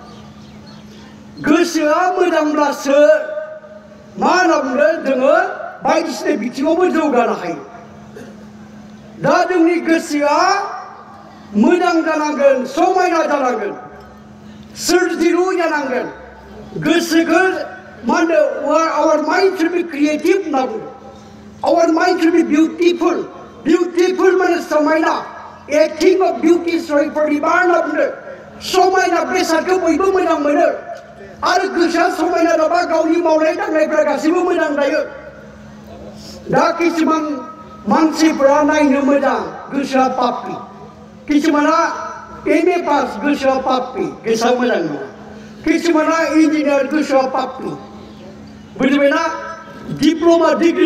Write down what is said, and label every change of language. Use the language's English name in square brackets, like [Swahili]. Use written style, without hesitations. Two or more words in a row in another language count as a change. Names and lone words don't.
[Bodo] गोसोआ मोजांब्लासो मा होनना बुंदों जोङो बायदिसिना बिथिङावबो जौगानो हायो दा जोंनि गोसोआ मोजां जानांगोन समायना जानांगोन सोरजिलु जानांगोन गोसोखौ मा होनदों [English] our mind should be creative [Bodo] होनना बुंदों [English] our mind should be beautiful beautiful [Bodo] माने समायना [English] a thing of beauty [Bodo] परिबार होनना बुंदों समायना बेसादखौ बयबो मोजां मोनो आरो गोसोआ समायना जाबा गावनि मावनाय दांनायफ्रा गासैबो मोजां जायो दा किसुमान मानसिफोरा नायनो मोजां गोसोआ पापि किसुमाना एमए पास गोसोआ पापि गोसोआ मोजां नङा किसुमाना इन्जिनियार गोसोआ पापि बुजिबायना [English] diploma degree